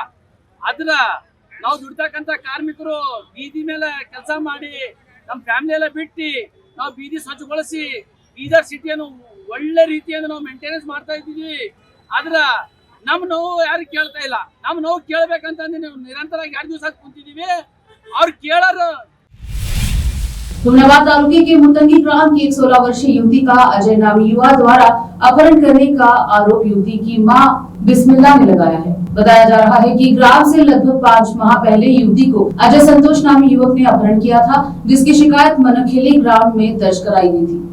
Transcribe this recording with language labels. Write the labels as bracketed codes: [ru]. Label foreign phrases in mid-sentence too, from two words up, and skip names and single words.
[kn] ಅದ್ರ ನಾವು ದುಡ್ತಕ್ಕಂಥ ಕಾರ್ಮಿಕರು ಬೀದಿ ಮೇಲೆ ಕೆಲಸ ಮಾಡಿ ನಮ್ಮ ಫ್ಯಾಮಿಲಿ ಎಲ್ಲ ಬಿಟ್ಟು ನಾವು ಬೀದಿ ಸ್ವಚ್ಛಗೊಳಿಸಿ ಬೀದರ್ ಸಿಟಿಯನ್ನು ಒಳ್ಳೆ ರೀತಿಯಿಂದ ನಾವು ಮೇಂಟೆನೆನ್ಸ್ ಮಾಡ್ತಾ ಇದ್ದೀವಿ. ಆದ್ರ ನಮ್ಮ ನೋವು ಯಾರು ಕೇಳ್ತಾ ಇಲ್ಲ. ನಮ್ಮ ನೋವು ಕೇಳ್ಬೇಕಂತಂದ್ರೆ ನೀವು ನಿರಂತರವಾಗಿ 2 ದಿವಸ ಕುಂತಿದೀವಿ, ಅವ್ರು ಕೇಳೋರು। [hi] मुनाबाद तालुके के मुतंगी ग्राम की एक 16 वर्षीय युवती का अजय नामी युवा द्वारा अपहरण करने का आरोप युवती की मां बिस्मिल्लाह ने लगाया है। बताया जा रहा है कि ग्राम से लगभग 5 माह पहले युवती को अजय संतोष नामी युवक ने अपहरण किया था, जिसकी शिकायत मनखेली ग्राम में दर्ज कराई गई थी।